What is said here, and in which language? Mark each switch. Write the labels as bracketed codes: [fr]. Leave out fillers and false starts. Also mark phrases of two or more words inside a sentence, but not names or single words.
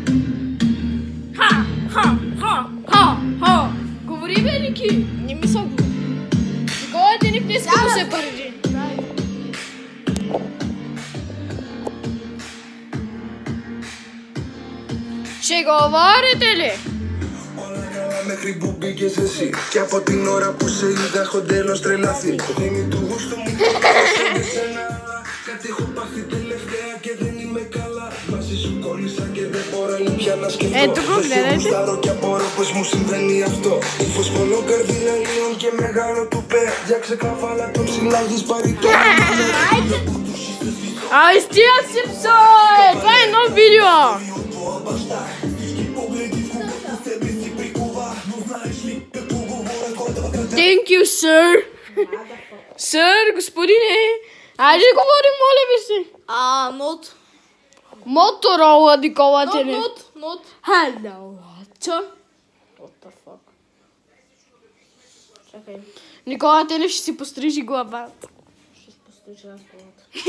[bg] Ха! Говори, бе, Ники. Не ми се говори. Никола Денев не иска да се първи. Ще говорите ли? [el] Μέχρι που μπήκες εσύ και από την ώρα που σε είδα έχω τέλος τρελαθεί. Δεν είναι του γούστου μου σαν εσένα. Κάτι έχω πάθει τελευταία και δεν είμαι καλά. Μαζί σου κόλλησα και δεν μπορώ πια να σκεφτώ. Δεν γουστάρω και απορώ πως μου συμβαίνει αυτό. Ύφος πολλό καρδιναλίων και μεγάλο τουπέ. Για ξεκαφάλα το ψηλάγεις πάρει το [bg] Ай, стига си псой! Това е едно видео! [en] Thank you, sir. [bg] Сър, господине. Айде да говорим, моля ви се. Нот. Моторола, Никола Денев. Нот. [en] Hello, what? What the fuck? [bg] Чакай. Никола Денев ще си пострижи главата. Ще пострижа аз главата.